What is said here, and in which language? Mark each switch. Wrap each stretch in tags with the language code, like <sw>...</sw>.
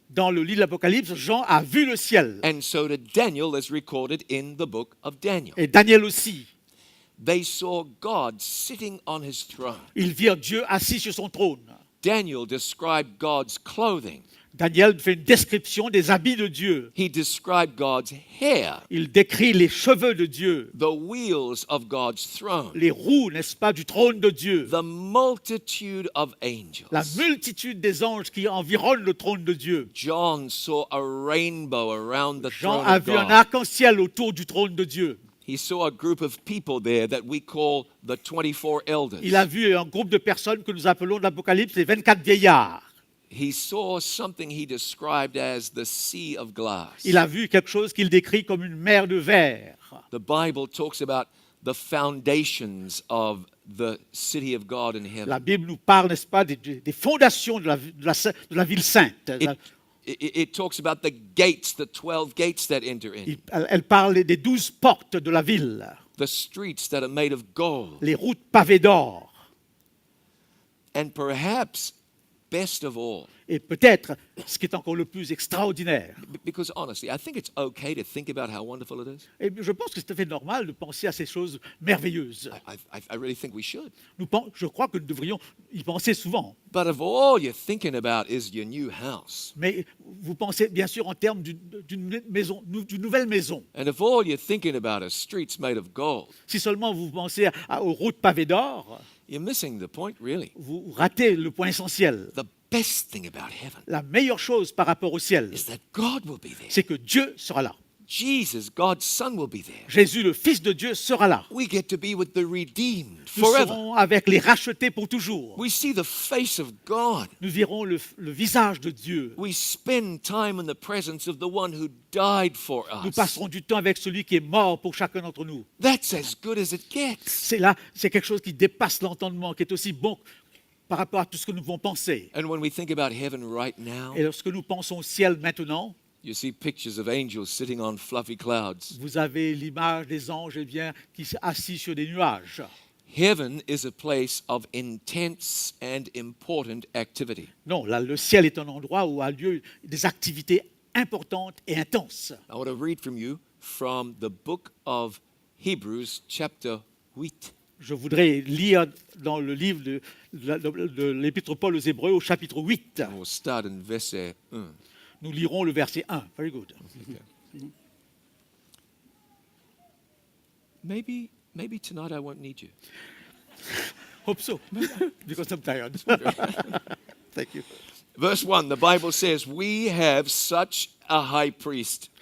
<fr>Dans le livre de l'Apocalypse, Jean a vu le ciel.</fr> <en>And so did Daniel, as recorded in the book of Daniel.</en> <fr>Et Daniel aussi.</fr> <en>They saw God sitting on his throne.</en> <fr>Ils virent Dieu assis sur son trône.</fr> <en>Daniel described God's clothing.</en> <fr>Daniel fait une description des habits de Dieu.</fr> <en>He described God's hair,</en> <fr>Il décrit les cheveux de Dieu,</fr> <en>the wheels of God's throne,</en> <fr>les roues, n'est-ce pas, du trône de Dieu,</fr> <en>the multitude of angels.</en> <fr>la multitude des anges qui environnent le trône de Dieu.</fr> <en>John saw a rainbow around the</en> <fr>Jean</fr> <en>throne</en> <fr>a</fr> <en>of</en> <fr>vu un</fr> <en>God.</en> <fr>arc-en-ciel autour du trône de Dieu.</fr> <en>He saw a group of people there that we call the 24 elders.</en> <fr>Il a vu un groupe de personnes que nous appelons dans l'Apocalypse les 24 vieillards.</fr> <en>He saw something he described as the sea of glass.</en> <fr>Il a vu quelque chose qu'il décrit comme une mer de verre.</fr> <en>The Bible talks about the foundations of the city of God in heaven.</en> <fr>La Bible nous parle, n'est-ce pas, des fondations de la ville sainte.</fr> <en>It talks about the gates, the 12 gates that enter in,</en> <fr>Elle parle des 12 portes de la ville,</fr> <en>the streets that are made of gold.</en> <fr>les routes pavées d'or.</fr> <en>And perhaps, best of all,</en> <fr>Et peut-être, ce qui est encore le plus extraordinaire,</fr> <en>because honestly, I think it's okay to think about how wonderful it is.</en> <fr>et je pense que c'est tout à fait normal de penser à ces choses merveilleuses.</fr> <en>I really think we should.</en> <fr>Je crois que nous devrions y penser souvent.</fr> <en>But if all you're thinking about is your new house,</en> <fr>Mais vous pensez bien sûr en termes d'une nouvelle maison.</fr> <en>and if all you're thinking about are streets made of gold,</en> <fr>Si seulement vous pensez aux routes pavées d'or,</fr> <en>you're missing the point, really.</en> <fr>vous ratez le point essentiel.</fr> <en>The best thing about heaven</en> <fr>La meilleure chose par rapport au ciel,</fr> <en>is that God will be there.</en> <fr>c'est que Dieu sera là.</fr> <en>Jesus, God's Son, will be there.</en> <fr>Jésus, le Fils de Dieu, sera là.</fr> <en>We get to be with the redeemed</en> <fr>Nous</fr> <en>forever.</en> <fr>serons avec les rachetés pour toujours.</fr> <en>We see the face of God.</en> <fr>Nous verrons le visage de Dieu.</fr> <en>We spend time in the presence of the one who died for</en> <fr>Nous</fr> <en>us.</en> <fr>passerons du temps avec celui qui est mort pour chacun d'entre nous.</fr> <en>That's as good as it gets.</en> <fr>C'est quelque chose qui dépasse l'entendement, qui est aussi bon par rapport à tout ce que nous pouvons penser.</fr> <en>And when we think about heaven right now,</en> <fr>Et lorsque nous pensons au ciel maintenant,</fr> <en>you see pictures of angels sitting on fluffy clouds.</en> <fr>vous avez l'image des anges qui sont assis sur des nuages.</fr> <en>Heaven is a place of intense and important activity.</en> <fr>Non, là, le ciel est un endroit où a lieu des activités importantes et intenses.</fr> <en>I want to read from you from the book of Hebrews, chapter 8.</en> <fr>Je voudrais lire dans le livre de l'Épître Paul aux Hébreux au chapitre 8.</fr> <en>And we'll start in verset 1.</en> <fr>Nous lirons le verset 1.</fr> <en>Very good. Maybe tonight I won't need you. Hope so, because I'm tired. Thank you. Verse 1, the Bible says, we have such a high priest.</en>